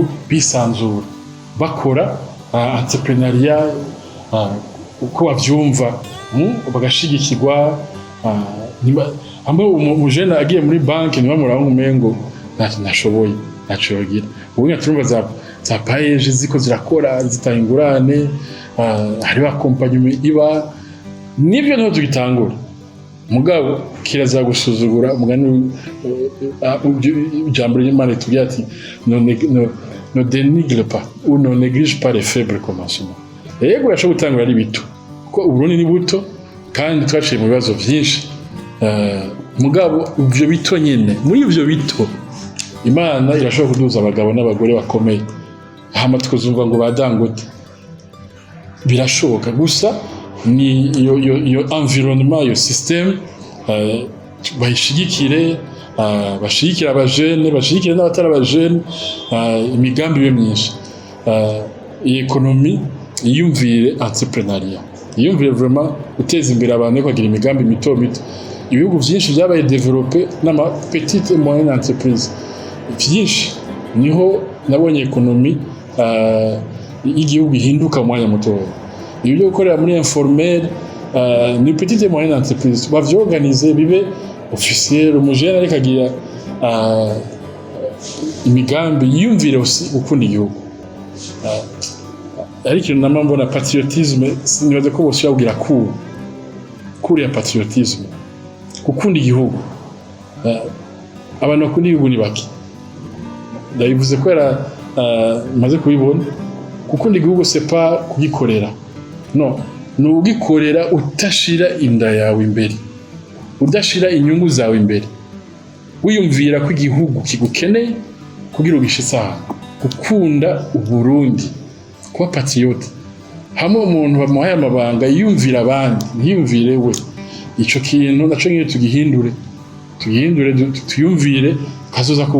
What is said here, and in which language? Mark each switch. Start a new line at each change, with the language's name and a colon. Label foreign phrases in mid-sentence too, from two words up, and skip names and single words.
Rundi: bisanzura bakora entrepreneuriat uko bavyumva bagashigikirwa amwe umujene agiye muri banki niba muraba umengo nashoboye nacogira ubunya turumva za payeje ziko zirakora zitahingurane hari ba compagnie iba nibyo nto tugitangura mugabo kiraza gusuzugura mugani jambo y'Imana tugira ati
French: no dénigre pas ou ne néglige pas les faibles commencements
Rundi: yego yasho gutangura ari bito ko uburundi ni buto kandi twaciye mu bibazo byinshi mugabo ivyo bito nyene muri ivyo bito Imana irashobora kuduza abagabo n'abagore bakomeye hama tukuzumva ngo badangote birashoboka gusa ni iyo environnement iyo system bayishigikire bashigikira abajene bashigikire n'abatari abajene imigambi yo myinshi iyi economy yiyumvire entrepreneuriat yiyumvire vraiment uteza imbere abantu kugira imigambi mito ibihugu byinshi byabaye développé n'ama
French: petite et moyenne entreprise
Rundi: byinshi niho nabonye economy y'igihugu ihinduka mwanya muto ibyo gukorera muri informel ni
French: petite et moyenne entreprise
Rundi: bavyorganize bibe officiel umujene ariko agira imigambi yiyumvire aussi gukunda igihugu ariko nama mbona patriotisme nibaze ko bose yabugira kuri ya patriotisme gukunda igihugu abantu bakunda igihugu ni baki ndabivuze ko era maze kubibona gukunda igihugu
French: c'est pas
Rundi: kugikorera no nugikorera utashira inda yawe imbere udashira inyungu zawe imbere wiyumvira ko igihugu kigukeneye kugira ugishitsa gukunda Uburundi kuba patriote hamwe umuntu bamuhaye amabanga yiyumvira abandi ntiyumvire we ico kintu naco nyine tugihindure tuyumvire kazoza ku